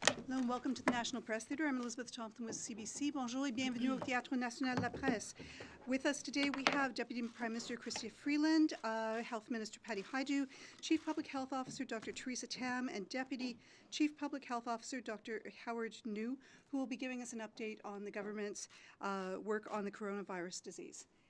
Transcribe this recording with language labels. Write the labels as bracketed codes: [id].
[en] and welcome to the National Press Theatre. I'm Elizabeth Thompson with CBC. [fr] Bonjour et bienvenue au Théâtre National de la Presse. [en] With us today we have Deputy Prime Minister Chrystia Freeland, Health Minister Hajdu, Chief Public Health Officer Dr. Theresa Tam, and Deputy Chief Public Health Officer Dr. Howard New, who will be giving us an update on the government's work on the coronavirus disease.